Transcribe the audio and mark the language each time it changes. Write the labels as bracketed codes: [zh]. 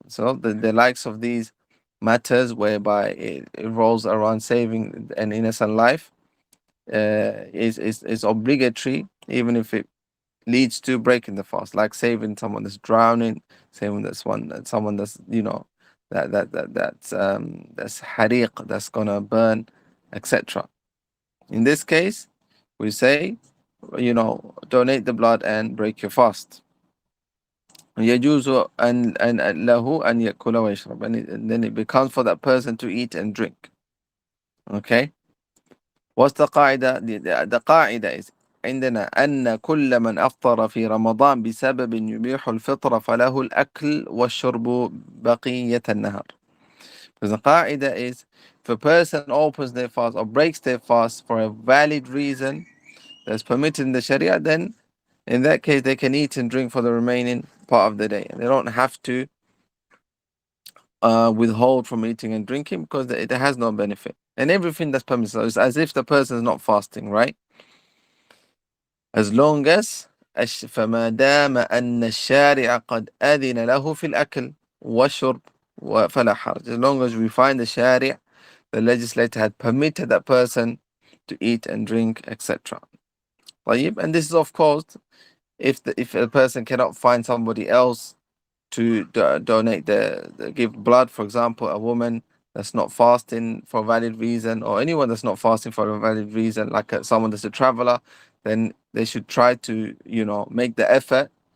[en] So the likes of these matters whereby it revolves around saving an innocent life is obligatory, even if it leads to breaking the fast, like saving someone that's drowning, saving someone that's that's hariq, that's gonna burn, etc. In this case, we say, donate the blood and break your fast. يجوز أن له أن يأكل ويشرب, and then it becomes for that person to eat and drink. Okay. What's the قاعدة? [ar] The قاعدة is عندنا أن كل من أفطر في رمضان بسبب يبيح الفطر فله الأكل والشرب بقية النهار. [en] Because the قاعدة is, if a person opens their fast or breaks their fast for a valid reason that's permitted in the Sharia, then in that case they can eat and drink for the remaining part of the day. And they don't have to withhold from eating and drinking because it has no benefit. and everything that's permissible. It's as if the person is not fasting, right? [ar] As long as فما دام أن الشارع قد أذن له في الأكل والشرب فلا حرج. [en] As long as we find the Sharia, the legislator had permitted that person to eat and drink, etc. طيب, and this is of course if a person cannot find somebody else to donate give blood, for example, a woman that's not fasting for a valid reason, or anyone that's not fasting for a valid reason, like someone that's a traveler, then they should try to, make the effort.